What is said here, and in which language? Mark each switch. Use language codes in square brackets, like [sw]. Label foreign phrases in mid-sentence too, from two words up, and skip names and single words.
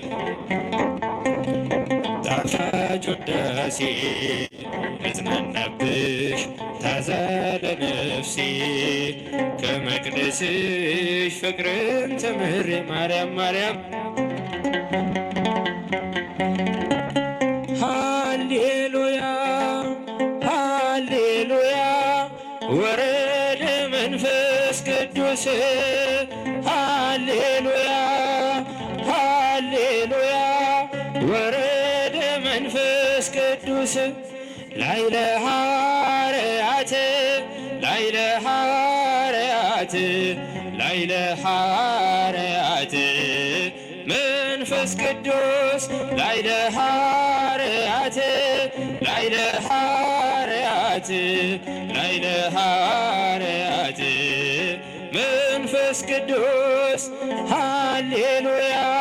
[am] ጣፋጭ ውዳሴ መጽናናብሽ ታዛ ለነፍሴ ከመቅደስሽ ፍቅርን ተምሬ ማርያም [gez] ሃሌሉያ ሃሌሉያ ወረደ መንፈስ ቅዱስ ሃሌሉያ ሃሌሉያ ወረደ መንፈስ መንፈስ ቅዱስ ላዕለ ሐዋርያት ላዕለ ሐዋርያት ላዕለ ሐዋርያት መንፈስ ቅዱስ ላዕለ ሐዋርያት ላዕለ ሐዋርያት ላዕለ ሐዋርያት መንፈስ ቅዱስ ሃሌሉያ